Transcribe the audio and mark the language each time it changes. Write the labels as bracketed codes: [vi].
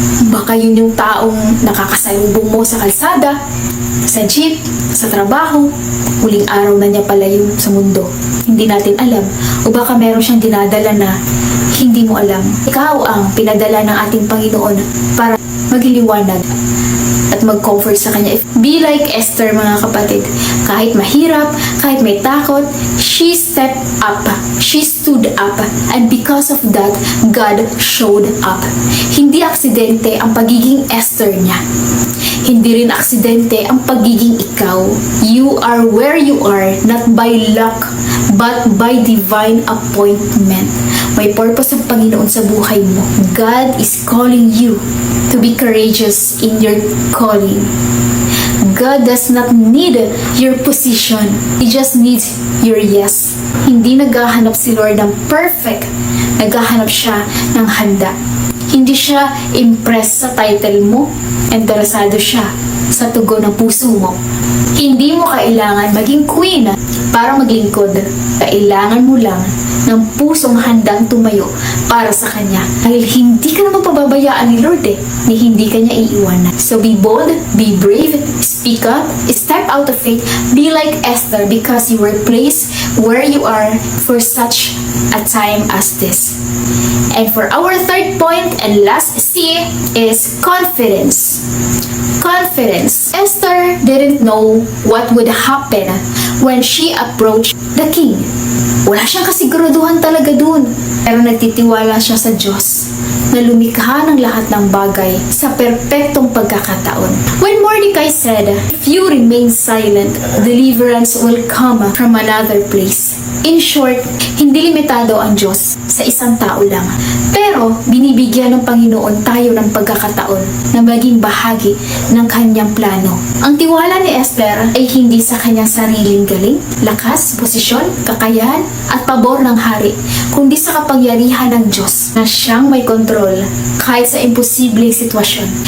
[tl] Baka yun yung taong nakakasalubong mo sa kalsada, sa jeep, sa trabaho, huling araw na niya pala yun sa mundo. Hindi natin alam. O baka meron siyang dinadala na hindi mo alam. Ikaw ang pinadala ng ating Panginoon para magliliwanag at mag-comfort sa kanya. [en] Be like Esther, [tl] mga kapatid. Kahit mahirap, kahit may takot, [en] she stepped up. She stood up. And because of that, God showed up. [tl] Hindi aksidente ang pagiging Esther niya. Hindi rin aksidente ang pagiging ikaw. [en] You are where you are, not by luck, but by divine appointment. [tl] May purpose ang Panginoon sa buhay mo. [en] God is calling you to be courageous in your calling. God does not need your position. He just needs your yes. [tl] Hindi naghahanap si Lord ng perfect. Naghahanap siya ng handa. Hindi siya impressed sa title mo. Interesado siya sa tugon ng puso mo. Hindi mo kailangan maging queen para maglingkod. Kailangan mo lang ng pusong handang tumayo para sa Kanya. Dahil hindi ka naman pababayaan ni Lord ni hindi ka niya iiwanan. [en] So be bold, be brave, speak up, step out of faith, be like Esther because you were placed where you are for such a time as this. And for our third point and last C is confidence. Confidence. Esther didn't know what would happen when she approached the king. [tl] Wala siyang kasiguraduhan talaga dun. Pero nagtitiwala siya sa Diyos na lumikha ng lahat ng bagay sa perpektong pagkakataon. [en] When Mordecai said, "If you remain silent, deliverance will come from another place." In short, [tl] hindi limitado ang Diyos sa isang tao lang. Pero binibigyan ng Panginoon tayo ng pagkakataon na maging bahagi ng kanyang plano. Ang tiwala ni Esther ay hindi sa kanyang sariling galing, lakas, posisyon, kakayahan, at pabor ng hari, kundi sa kapangyarihan ng Diyos na siyang may kontrol kahit sa imposibleng sitwasyon.